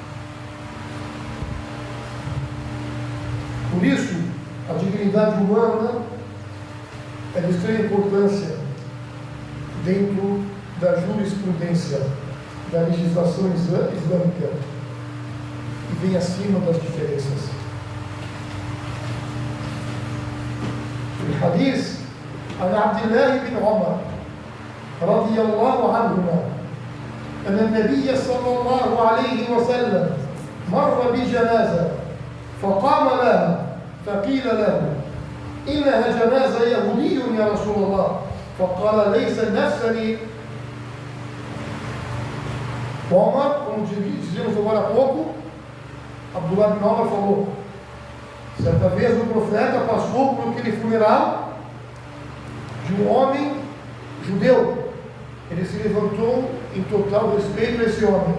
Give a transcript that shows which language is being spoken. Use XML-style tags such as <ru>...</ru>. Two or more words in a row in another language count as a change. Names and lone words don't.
<pt>Por isso, a dignidade humana é de extrema importância dentro da jurisprudência, da legislação islâmica, e vem acima das diferenças. O hadith</pt> <ar>عن عبد الله بن عمر رضي الله عنهما أن النبي صلى الله عليه وسلم مر بجنازة فقام لها فقيل له: إنها جنازة يهودي يا رسول الله. فقال: ليس نفسني.</ar> <pt>Omar, como dizíamos agora há pouco, Abdullah bin Omar falou: certa vez o profeta passou por aquele funeral de um homem judeu. Ele se levantou em total respeito a esse homem.</pt>